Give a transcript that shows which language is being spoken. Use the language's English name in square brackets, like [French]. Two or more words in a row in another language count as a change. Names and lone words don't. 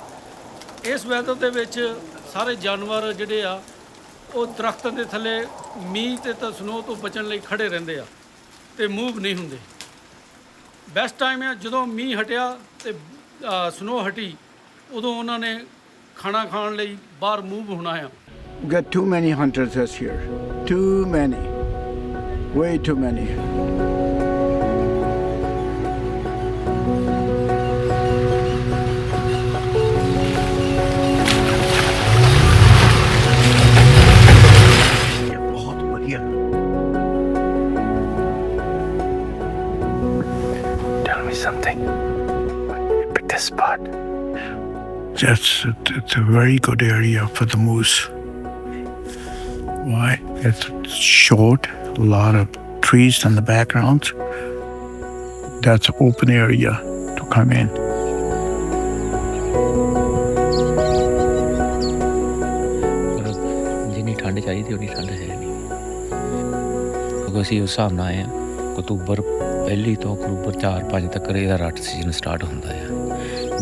[Punjabi] ਇਸ ਵੈਦਰ ਦੇ ਵਿੱਚ ਸਾਰੇ ਜਾਨਵਰ ਜਿਹੜੇ ਆ ਉਹ ਦਰਖਤਾਂ ਦੇ ਥੱਲੇ ਮੀਂਹ ਤੇ ਤਾਂ ਸਨੋ ਤੋਂ ਬਚਣ ਲਈ ਖੜੇ ਰਹਿੰਦੇ ਆ ਤੇ ਮੂਵ ਨਹੀਂ ਹੁੰਦੇ। [English] best time [Punjabi] ਹੈ ਜਦੋਂ ਮੀਂਹ ਹਟਿਆ ਤੇ ਸਨੋ ਹਟੀ, ਉਦੋਂ ਉਹਨਾਂ ਨੇ ਖਾਣਾ ਖਾਣ ਲਈ ਬਾਹਰ ਮੂਵ ਹੋਣਾ ਆ। [English] We got too many hunters this year. Too many. Way too many. [Punjabi] ਬਹੁਤ ਵਧੀਆ। [English] Tell me something. Pick this spot. It's a very good area for the moose. Why? It's short, a lot of trees in the background. That's an open area to come in. [Punjabi] ਪਰ ਜਿੰਨੀ ਠੰਡ ਚਾਹੀਦੀ ਉਨੀ ਠੰਡ ਹੈ ਨਹੀਂ ਕਿਉਂਕਿ ਅਸੀਂ ਉਸ ਹਿਸਾਬ ਨਾਲ ਆਏ ਹਾਂ। ਅਕਤੂਬਰ ਪਹਿਲੀ ਤੋਂ ਅਕਤੂਬਰ 4-5 ਤੱਕ ਇਹਦਾ [English] rut season start [Punjabi] ਹੁੰਦਾ ਆ।